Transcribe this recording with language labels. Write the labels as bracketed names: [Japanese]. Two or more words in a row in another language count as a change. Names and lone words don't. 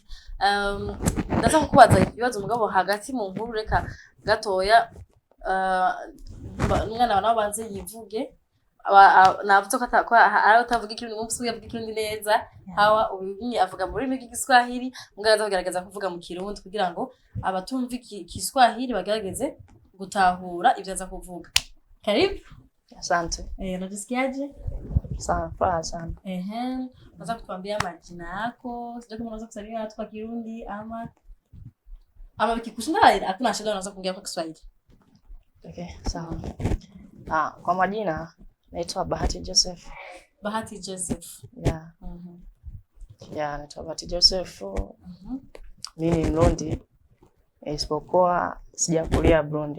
[Rundi] ndaza kukubaza ibibazo mugabo hagati mu nkuru reka gatoya umwana wana banze yivuge navuze ko ari utavuga ikirundi umunsi yavuga ikirundi neza Hawa ubinyi avuga muri rw'igiswahili mugaza kugerageza kuvuga mu kirundi kugira ngo abatumva igiswahili bagerageze gutahura ibyo aza kuvuga karibu [Swahili] asante unajisikiaje sawa sana unaweza kutuambia majina yako sijui kama unaweza kusalimia watu kwa Kirundi ama vikikushinda hakuna shida unaweza kuongea kwa Kiswahili okay sawa kwa majina naitwa Bahati Joseph naitwa Bahati Joseph mimi ni Mrundi isipokuwa sijakulia Burundi